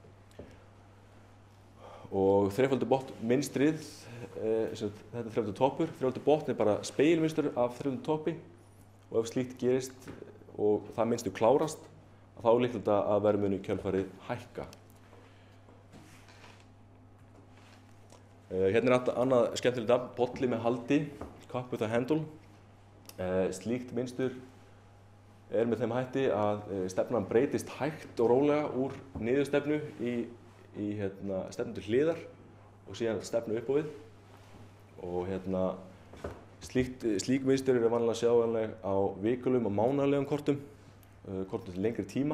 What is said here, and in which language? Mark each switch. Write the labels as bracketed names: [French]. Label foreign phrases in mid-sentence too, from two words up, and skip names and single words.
[Icelandic] Og þrefaldur botn mynstrið, þetta er þrefaldur toppur, þrefaldur botn er bara spegilmynstur af þrefaldur toppi og ef slíkt gerist og það mynstur klárast þá er líklegt að verðmuni í kjölfarið hækka. Hérna er annað skemmtilegt nafn, bolli með haldi, [English] cup with a handle. [Icelandic] Slíkt mynstur er með þeim hætti að stefnan breytist hægt og rólega úr niðurstefnu í stefnu til hliðar og síðan stefnu upp á við. Og slík mynstur eru vanlega sjáanleg á vikulegum og mánaðarlegum kortum til lengri tíma.